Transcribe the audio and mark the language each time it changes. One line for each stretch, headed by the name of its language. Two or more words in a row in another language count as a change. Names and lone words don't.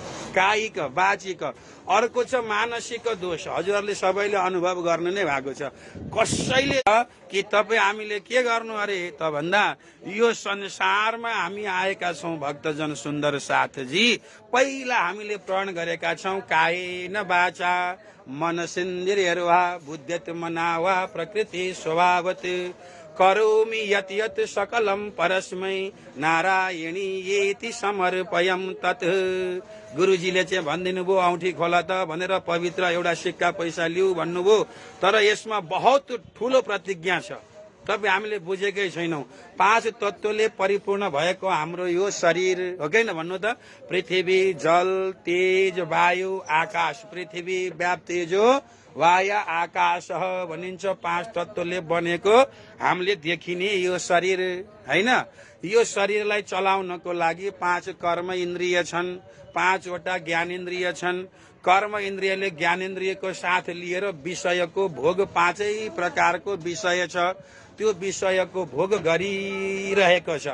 Nepali: कायिक वाचिक। अर्को छ मानसिक दोष। हजुरहरूले सबैले अनुभव गर्नु नै भएको छ। कसैले कि तपाईँ हामीले के गर्नु अरे त भन्दा यो संसारमा हामी आएका छौँ भक्तजन सुन्दर साथजी। पहिला हामीले प्रण गरेका छौँ
Sanskrit: कायेन वाचा मनसेन्द्रियर्वा बुद्ध्यत मनावा प्रकृति स्वभावत करोमि यत् यत् सकलम परस्मै नारायणी येति समर्पयम तत्।
Nepali: गुरुजीले चाहिँ भनिदिनु भयो औँठी खोला त भनेर पवित्र एउटा सिक्का पैसा लिऊ भन्नुभयो। तर यसमा बहुत ठुलो प्रतिज्ञा छ, तपाईँ हामीले बुझेकै छैनौँ। 5 तत्त्वले परिपूर्ण भएको हाम्रो यो शरीर हो कि न भन्नु त। पृथ्वी जल तेज वायु आकाश। पृथ्वी व्याप तेजो वायु आकाश भनिन्छ। 5 तत्त्वले बनेको हामीले देखिने यो शरीर हैन। यो शरीरलाई चलाउनको लागि 5 कर्म इन्द्रिय छन्, 5वटा ज्ञान इन्द्रिय छन्। कर्म इन्द्रियले ज्ञान इन्द्रियको साथ लिएर विषयको भोग 5 प्रकारको विषय छ, त्यो विषयको भोग गरिरहेको छ।